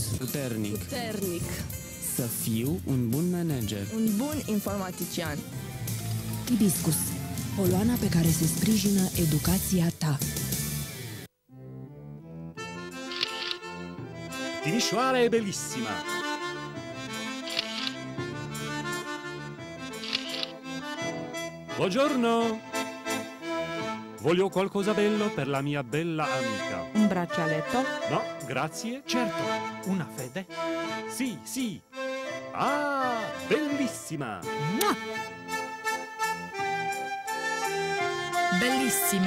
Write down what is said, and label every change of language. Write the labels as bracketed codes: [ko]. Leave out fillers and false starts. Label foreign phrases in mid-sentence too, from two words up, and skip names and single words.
[ro] Puternic. Puternic. Să fiu un bun manager. Un bun informatician. Tibiscus. Coloana pe care se sprijină educația ta. [it] Timișoara è bellissima. Buongiorno. Voglio qualcosa bello per la mia bella amica. Un braccialetto? No, grazie. Certo. Una fede? Sì, sì. Ah, bellissima. Bellissima.